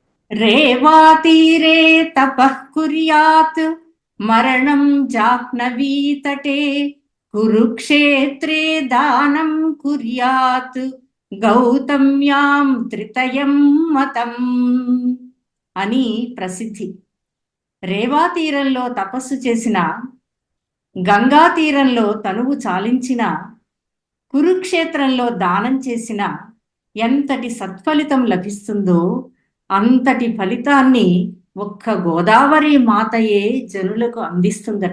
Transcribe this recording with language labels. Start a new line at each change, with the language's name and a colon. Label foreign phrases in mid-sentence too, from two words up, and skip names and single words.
Sanskrit: रेवातीरे तपः कुर्यात् मरणं जाह्नवीतटे कुरुक्षेत्रे दानं कुर्यात् గౌతమ్యాం త్రితయం మతం
Telugu: అని ప్రసిద్ధి. రేవా తీరంలో తపస్సు చేసిన, గంగా తీరంలో తనువు చాలించిన, కురుక్షేత్రంలో దానం చేసిన ఎంతటి సత్ఫలితం లభిస్తుందో అంతటి ఫలితాన్ని ఒక్క గోదావరి మాతయే జనులకు అందిస్తుందట.